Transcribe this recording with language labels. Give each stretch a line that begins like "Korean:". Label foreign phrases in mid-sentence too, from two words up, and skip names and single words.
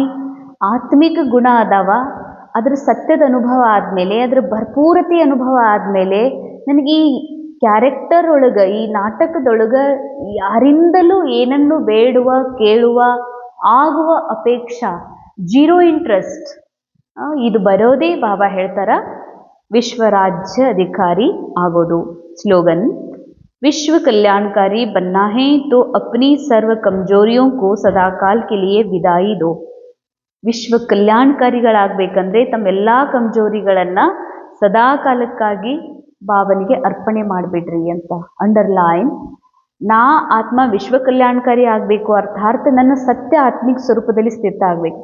Kannada: ಆತ್ಮಿಕ ಗುಣ ಅದಾವ ಅದರ ಸತ್ಯದ ಅನುಭವ ಆದಮೇಲೆ, ಅದರ ಭರ್ಪೂರತೆ ಅನುಭವ ಆದಮೇಲೆ ನನಗೆ ಈ ಕ್ಯಾರೆಕ್ಟರ್ ಒಳಗೆ, ಈ ನಾಟಕದೊಳಗೆ ಯಾರಿಂದಲೂ ಏನನ್ನು ಬೇಡುವ ಕೇಳುವ ಆಗುವ ಅಪೇಕ್ಷಾ,
English: zero interest,
Kannada: ಇದು ಬರೋದೇ ಬಾಬಾ ಹೇಳ್ತಾರ ವಿಶ್ವರಾಜ್ಯ ಅಧಿಕಾರಿ ಆಗೋದು. ಸ್ಲೋಗನ್:
Hindi: विश्व कल्याणकारी बनना है तो अपनी सर्व कमजोरियों को सदाकाल के लिए विदाई दो.
Kannada: ವಿಶ್ವ ಕಲ್ಯಾಣಕಾರಿಗಳಾಗಬೇಕಂದ್ರೆ ತಮ್ಮೆಲ್ಲ ಕಮಜೋರಿಗಳನ್ನು ಸದಾ ಕಾಲಕ್ಕಾಗಿ ಬಾಬನಿಗೆ ಅರ್ಪಣೆ ಮಾಡಿಬಿಡ್ರಿ ಅಂತ. ಅಂಡರ್ಲೈನ್: ನಾ ಆತ್ಮ ವಿಶ್ವ ಕಲ್ಯಾಣಕಾರಿ ಆಗಬೇಕು ಅರ್ಥಾತ್ ನನ್ನ ಸತ್ಯ ಆತ್ಮಿಕ ಸ್ವರೂಪದಲ್ಲಿ ಸ್ಥಿತ ಆಗಬೇಕು.